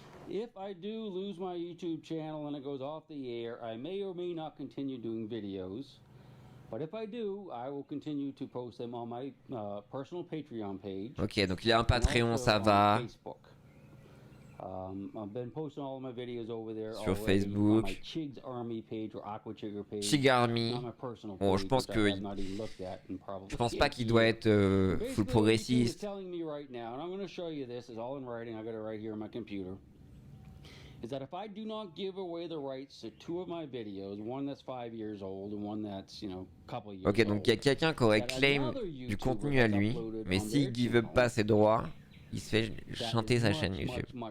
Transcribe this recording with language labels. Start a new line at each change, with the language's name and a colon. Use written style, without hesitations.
English: If I do lose my YouTube channel and it goes off the air, I may or may not continue doing videos. But if I do, I will continue to post them on my personal Patreon page.
French: Ok, donc il a un Patreon, ça va.
English: I've been posting all of my videos over there
French: sur
English: already,
French: Facebook.
English: on my Chigs Army page or Aqua Chigger page. Chig Army.
French: Bon, je pense que je pense pas qu'il doit être full progressiste.
English: Telling me right now, and I'm going to show you this. It's all in writing. I got it right here on my computer. Is that if I do not give away the rights to 2 of my videos, one that's 5 years old and one that's, you know, a couple years old.
French: Ok, donc il y a quelqu'un qui aurait claim du contenu à lui, mais s'il
English: give up
French: pas ses droits, il se fait chanter sa chaîne YouTube.